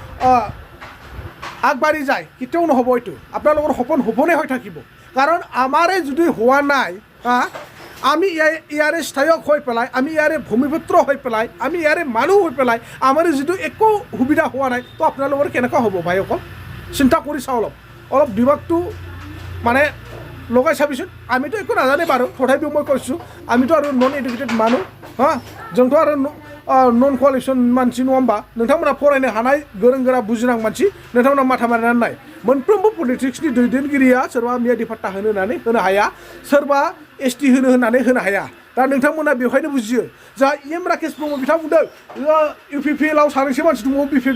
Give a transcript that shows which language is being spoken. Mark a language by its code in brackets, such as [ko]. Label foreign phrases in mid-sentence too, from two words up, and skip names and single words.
[as] আগবাঢ়ি যায় কেতিয়াও নহ'ব এইটো আপোনালোকৰ সপোন সপোনে হৈ থাকিব কাৰণ আমাৰে যদি হোৱা নাই আমি ইয়াৰে স্থায়ক হৈ পেলাই আমি ইয়াৰে ভূমিপুত্ৰ হৈ পেলাই আমি ইয়াৰে মানুহ হৈ পেলাই আমাৰ যিটো একো সুবিধা হোৱা নাই তো আপোনালোকৰ কেনেকুৱা হ'ব ভাইসকল চিন্তা কৰি চাওঁ অলপ দিমাগটো মানে লগাই চাবিচোন আমিতো একো নাজানে বাৰু তথাপিও মই কৈছোঁ আমিতো আৰু [en] non educated [as] মানুহ [brx] जोंथ' आरो [en] non qualification [brx] मानसि नङा होमबा नोंथांमोना फरायनो हानाय गोरों गोरा बुजिनां मानसि नोंथांमोना माथा मारिनानै नाय मोनफ्रोमबो पलिटिक्सनि दैदेनगिरिया सोरबा मीडिया भात्ता होनो होननानै होनो हाया सोरबा ST होनो होननानै होनो हाया दा नोंथांमोना बेवहायनो बुजियो जा राकेश ब्रह्म बिथाङा बुंदों UPPL आव सानैसो मानसि दङ BPF